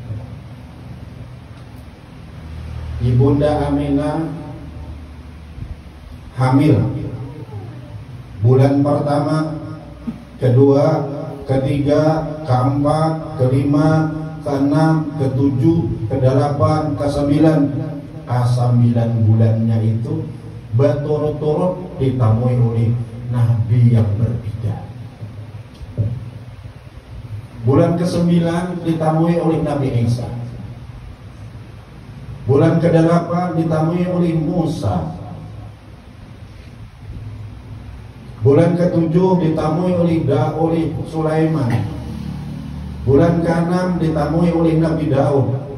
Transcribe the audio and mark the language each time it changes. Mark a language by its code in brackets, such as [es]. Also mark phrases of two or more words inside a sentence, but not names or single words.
[id] Ibunda Aminah hamil bulan pertama, kedua, ketiga, keempat, kelima, keenam, ketujuh, kedelapan, kesembilan. Ke-9 bulannya itu berturut-turut ditamui oleh Nabi yang berbeda. Bulan ke-9 ditamui oleh Nabi Isa. Bulan ke-8 ditamui oleh Musa. Bulan ke-7 ditamui oleh Sulaiman. Bulan ke-6 ditamui oleh Nabi Daud.